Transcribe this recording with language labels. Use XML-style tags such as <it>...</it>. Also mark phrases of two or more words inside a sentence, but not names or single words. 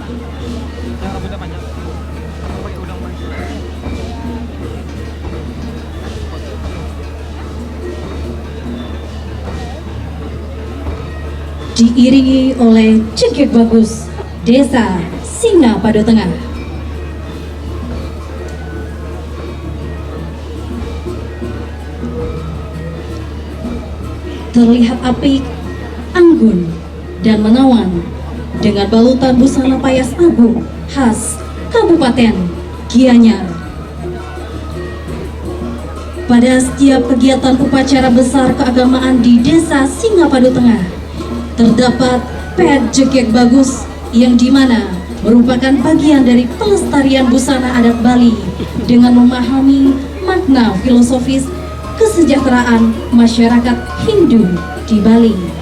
<id>Diiringi oleh Cekek Bagus Desa Singapadu Tengah. Terlihat apik, anggun, dan menawan dengan balutan busana payas agung khas Kabupaten Gianyar. Pada setiap kegiatan upacara besar keagamaan di Desa Singapadu Tengah, terdapat pet Cekek Bagus yang dimana merupakan bagian dari pelestarian busana adat Bali dengan memahami makna filosofis kesejahteraan masyarakat Hindu di Bali,</id>